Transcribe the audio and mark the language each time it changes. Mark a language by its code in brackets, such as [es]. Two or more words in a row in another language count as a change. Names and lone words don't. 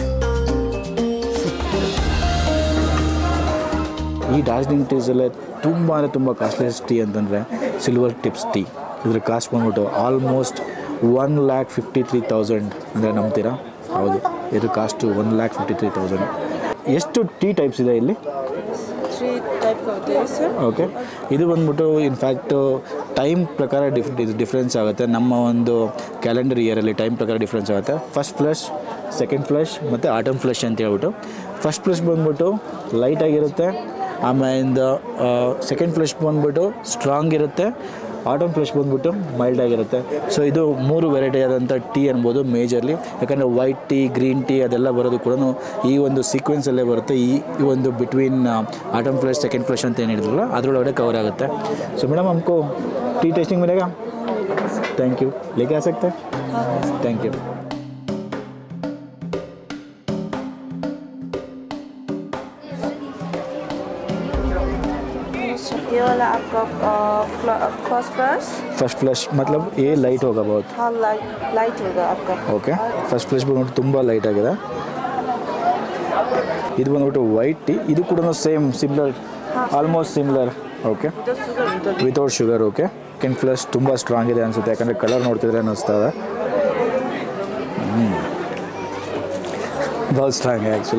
[kn] ಈ ಡಾರ್ಜಿಲಿಂಗ್ ಟೀಸಲ್ಲೇ ತುಂಬ [en] costliest tea [kn] ಅಂತಂದರೆ [en] silver tips tea. [kn] ಇದ್ರ ಕಾಸ್ಟ್ ಬಂದ್ಬಿಟ್ಟು ಆಲ್ಮೋಸ್ಟ್ 1,53,000 ಅಂದರೆ ನಂಬ್ತೀರಾ? ಹೌದು, ಇದ್ರ ಕಾಸ್ಟು 1,53,000. ಎಷ್ಟು [en] tea types [kn] ಇದೆ ಇಲ್ಲಿ? [en] 3 type of days. [kn] ಓಕೆ, ಇದು ಬಂದ್ಬಿಟ್ಟು [en] in fact time [kn] ಪ್ರಕಾರ ಡಿಫ್ರೆನ್ಸ್ ಆಗುತ್ತೆ. ನಮ್ಮ ಒಂದು [en] calendar yearಲ್ಲಿ [kn] ಟೈಮ್ ಪ್ರಕಾರ ಡಿಫ್ರೆನ್ಸ್ ಆಗುತ್ತೆ. [en] first flush, second flush [kn] ಮತ್ತು [en] autumn flush [kn] ಅಂತ ಹೇಳ್ಬಿಟ್ಟು. [en] first flush [kn] ಬಂದ್ಬಿಟ್ಟು ಲೈಟಾಗಿರುತ್ತೆ, ಆಮೇಲೆ [en] second flush [kn] ಬಂದ್ಬಿಟ್ಟು ಸ್ಟ್ರಾಂಗ್ ಇರುತ್ತೆ, [en] autumn flush [kn] ಬಂದ್ಬಿಟ್ಟು ಮೈಲ್ಡ್ ಆಗಿರುತ್ತೆ. ಸೊ ಇದು 3 ವೆರೈಟಿ ಆದಂಥ ಟೀ ಅನ್ಬೋದು ಮೇಜರ್ಲಿ. ಯಾಕಂದರೆ [en] white tea, green tea [kn] ಅದೆಲ್ಲ ಬರೋದು ಕೂಡ ಈ ಒಂದು ಸೀಕ್ವೆನ್ಸಲ್ಲೇ ಬರುತ್ತೆ. ಈ ಒಂದು [en] between autumn flush, second flush [kn] ಅಂತ ಏನು ಹೇಳಿದ್ರಲ್ಲ ಅದರೊಳಗಡೆ ಕವರ್ ಆಗುತ್ತೆ. [en] so madam [hi] हमको [en] tea tasting [hi] मिलेगा? [en] thank you. [hi] लेके आ सकते हैं? [en] thank you. [hi] ये वाला आपका [en] first flush [hi] मतलब ये लाइट होगा बहुत? हाँ, लाइट होगा आपका. [kn] ಓಕೆ, [en] first flush [kn] ಬಂದ್ಬಿಟ್ಟು ತುಂಬ ಲೈಟ್ ಆಗಿದೆ. ಇದು ಬಂದ್ಬಿಟ್ಟು [en] white tea, [kn] ಇದು ಕೂಡ [en] same similar, almost similar. okay, without sugar. [kn] ಓಕೆ, [en] second flush [kn] ತುಂಬ ಸ್ಟ್ರಾಂಗ್ ಇದೆ ಅನಿಸುತ್ತೆ, ಯಾಕಂದರೆ ಕಲರ್ ನೋಡ್ತಿದ್ರೆ ಅನ್ನಿಸ್ತಾ ಇದೆ. [hi] बहुत ಸ್ಟ್ರಾಂಗ್ है ಆ್ಯಕ್ಚುಲಿ.